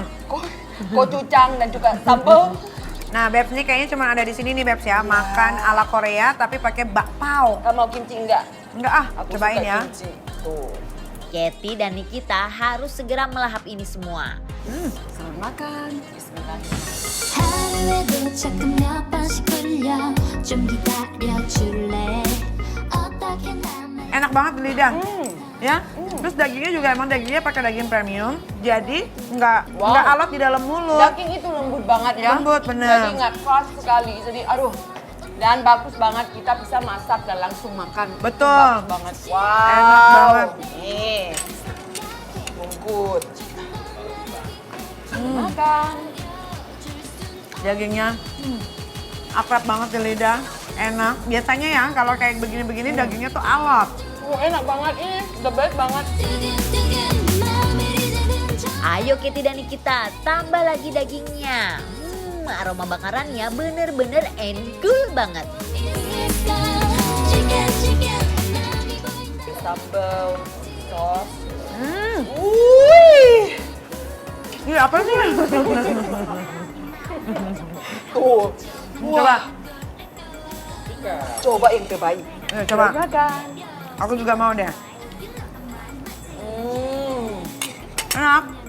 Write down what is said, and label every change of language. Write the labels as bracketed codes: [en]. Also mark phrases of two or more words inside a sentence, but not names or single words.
[id] Gochujang dan juga sambal. Nah, Bebs ini kayaknya cuma ada di sini nih, Bebs ya. Makan ala Korea tapi pakai bakpao. Kamu mau kimchi enggak? Enggak ah, Aku cobain suka ya. kimchi. Tuh. Katy dan Nikita harus segera melahap ini semua. Selamat makan. Bismillah. [ko] 하루에도 자꾸 몇 번씩 걸려 좀 기다려줄래 어떻게 나만 [id] Enak banget di lidah. Ya. Terus dagingnya juga emang dagingnya pakai daging premium. Jadi nggak alot di dalam mulut. Daging itu lembut banget ya. Lembut, bener. Daging nggak keras sekali. Jadi aduh. Dan bagus banget kita bisa masak dan langsung makan. Betul. Bagus banget. Wow. Enak banget. Nih. Bungkut. Makan. Dagingnya akrab banget di lidah. Enak. Biasanya ya kalau kayak begini-begini dagingnya tuh alot. Enak banget ini. [en] The best [id] banget. [ko] 뜨끈뜨끈 마음이 이제는 저 [id] Ayo Katy dan Nikita, tambah lagi dagingnya. Aroma bakarannya bener-bener endul banget. [ko] 있을까 지게 많이 보인다 [id] Sambal, sos. Ini apa sih? Tuh. Coba. Coba yang terbaik. Coba. Makan. Aku juga mau deh. Enak.